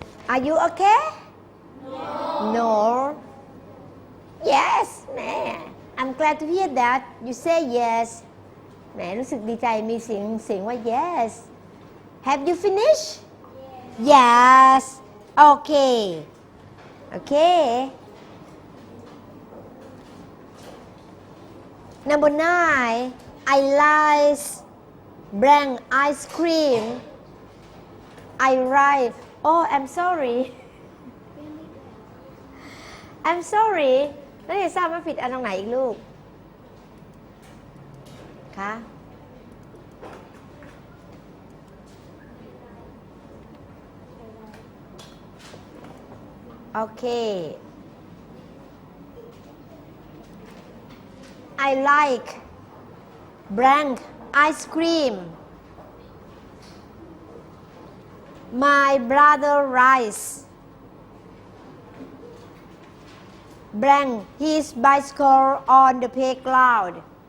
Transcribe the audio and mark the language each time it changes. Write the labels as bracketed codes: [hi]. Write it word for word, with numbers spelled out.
[en] Are you okay? No. Yes, แม่ I'm glad to hear that you say yes. [th] แม่รู้สึกดีใจมีเสียงเสียงว่า yes. [en] Have you finished? Yes. Okay. Okay. Number nine. I like blank ice cream. I like. Oh, I'm sorry. I'm sorry [th] แล้วเดี๋ยวทราบว่าผิดอันตรงไหนอีกลูก คะ โอเค [en] I like blank ice cream. My brother rides blank his bicycle on the playground.